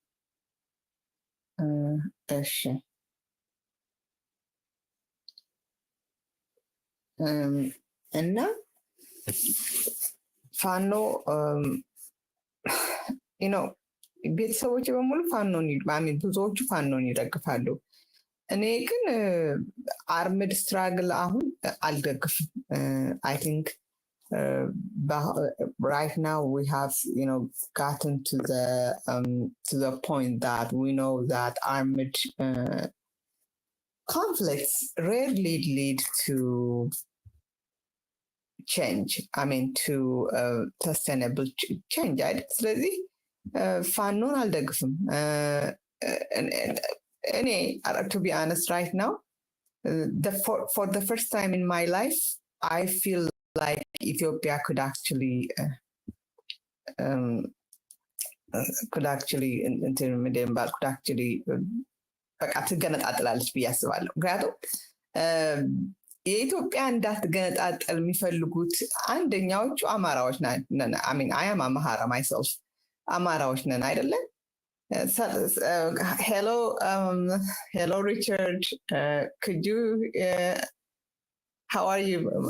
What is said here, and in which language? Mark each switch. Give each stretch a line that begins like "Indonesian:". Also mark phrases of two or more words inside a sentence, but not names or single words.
Amharic: እሺ እና ፋኖ ቤተሰቦች በሙሉ ፋኖን ማሚን ብዙዎቹ ፋኖን ይደግፋሉ እኔ ግን
English: armed struggle
Amharic: አሁን አልደግፍም
English: I think right now we have gotten to the point that we know that armed conflicts rarely lead to change to sustainable change
Amharic: ስለዚህ ፋኖን አልደግፍም
English: እኔ to be honest right now for the first time in my life I feel like Ethiopia could actually
Amharic: በቃ ትገነጣጥላለች ብዬ አስባለሁ ምክንያቱም የኢትዮጵያ እንዳትገነጣጠል የሚፈልጉት አንደኛዎቹ አማራዎች ነን
English: I am Amhara myself
Amharic: አማራዎች ነን አይደለም
English: hello Richard could you how are you